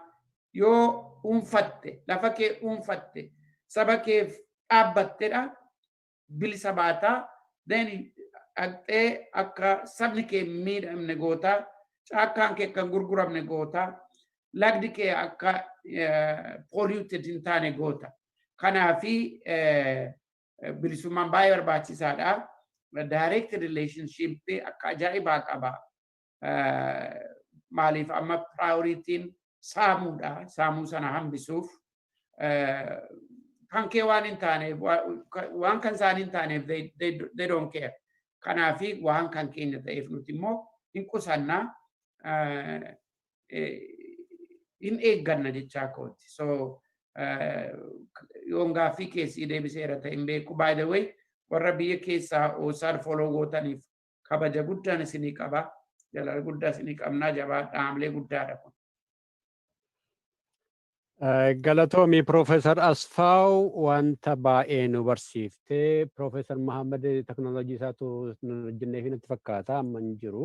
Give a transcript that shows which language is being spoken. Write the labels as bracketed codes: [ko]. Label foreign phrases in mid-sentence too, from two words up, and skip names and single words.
[om] yoo unfatte lafa kee unfatte saba kee dhaabbattedha bilisa baataa then akka sabni kee miidhamne goota caakkaan kee kan gurguramne goota lagdi kee akka polluted hin taane goota kanaafi bilisummaan baay'ee barbaachisaadha. [en] Direct relationship [om] akka ajaa'ibaa qaba maaliif amma prioritiin saamuudha. Saamuu sana hambisuuf kan kee waan hin taaneef waan kan isaan hin taaneef [en] they don't care. [om] Kanaafi waan kan keenya ta'eef nuti immoo hin qusannaa hin eegganna jechaa kooti. So yoon gaaffii keessii deebiseera ta'e hin beeku. [en] By the way, [om] warra biyya keessaa OSA follow gootaniif kabaja guddaan isinii qaba. Jaalala guddaa isinii qabnaa jabaadhaa haamilee guddaadha kun. Galatoomii Profeesar Asfaaw wanta baay'ee nu barsiifte. Profeesar Mahammad teknooloojii isaatu nu hojjennee fi natti fakkaata amma hin jiru.